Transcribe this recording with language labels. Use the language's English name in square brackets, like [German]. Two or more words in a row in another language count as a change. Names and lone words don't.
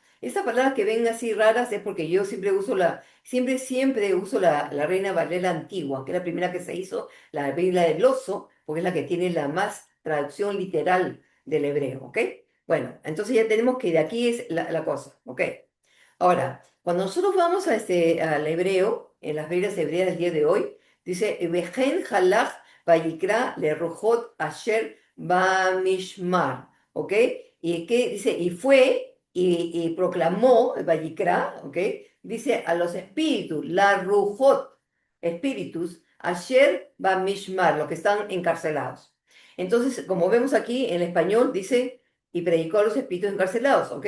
[Spanish] Esas palabras que ven así raras es porque yo siempre uso siempre uso la Reina Valera antigua, que es la primera que se hizo, la Biblia del oso, porque es la que tiene la más traducción literal del hebreo, ¿ok? Bueno, entonces ya tenemos que de aquí es la cosa, ¿ok? Ahora, cuando nosotros vamos al hebreo, en las Biblias hebreas del día de hoy, dice, [Hebrew] וכן הלך ויקרא לרוחות אשר במשמר, [Spanish] ¿ok? Y que dice, y fue y proclamó, vayikra, ¿ok? Dice a los espíritus, [Hebrew] לרוחות, [Spanish] espíritus, [Hebrew] אשר במשמר, [Spanish] los que están encarcelados. Entonces, como vemos aquí en español, dice, y predicó a los espíritus encarcelados, ¿ok?